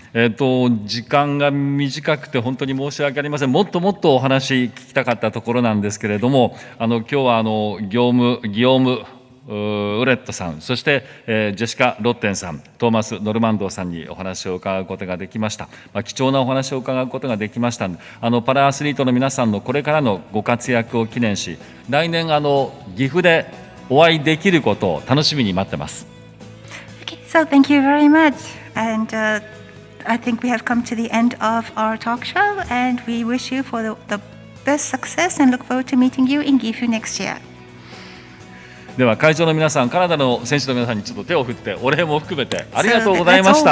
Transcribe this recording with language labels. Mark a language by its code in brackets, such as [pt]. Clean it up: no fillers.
[ja] 時間が短くて本当に申し訳ありません。もっともっとお話聞きたかったところなんですけれども、今日はギヨームウレットさん、そして、ジェシカ・ロッテンさん、トーマス・ノルマンドーさんにお話を伺うことができました。貴重なお話を伺うことができましたので、パラアスリートの皆さんのこれからのご活躍を記念し、来年岐阜でお会いできることを楽しみに待ってます。 [en] Okay, so thank you very much. And I think we have come to the end of our talk show, and we wish you for the best success and look forward to meeting you in Gifu next year. [ja] では会場の皆さん、カナダの選手の皆さんにちょっと手を振ってお礼も含めてありがとうございました。